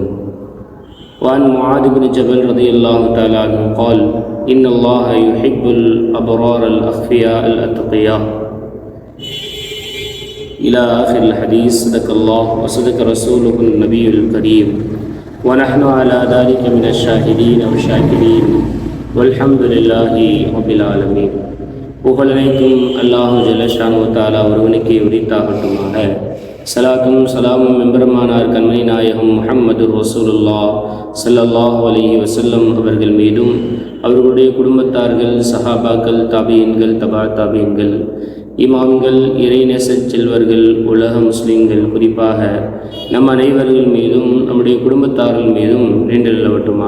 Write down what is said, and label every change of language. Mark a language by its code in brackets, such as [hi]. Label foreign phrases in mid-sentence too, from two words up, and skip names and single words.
[ar] وعن معاذ بن جبل رضي الله تعالى عنه قال: إن الله يحب الأبرار الأخفياء الأتقياء إلى آخر الحديث. صدق الله وصدق رسوله النبي الكريم، ونحن على ذلك من الشاهدين والشاكرين، والحمد لله رب العالمين. [ta] புகழனைத்தும் [ar] الله جل شأنه تعالى [ta] ஒருவனுக்கே உரித்தாகட்டுமாக. சலாத்தும் சலாமும் எம்பெருமானார் கண்மணி நாயகம் முஹம்மது ரசூலுல்லாஹ் [ar] صلى الله عليه وسلم [ta] அவர்கள் மீதும், அவர்களுடைய குடும்பத்தார்கள், சஹாபாக்கள், தாபீன்கள், தபா தாபீன்கள், இமாம்கள், இறைநேசச் செல்வர்கள், உலக முஸ்லிம்கள், குறிப்பாக நம் அனைவர்கள் மீதும் நம்முடைய குடும்பத்தார்கள் மீதும் நின்றல்லவட்டுமாக.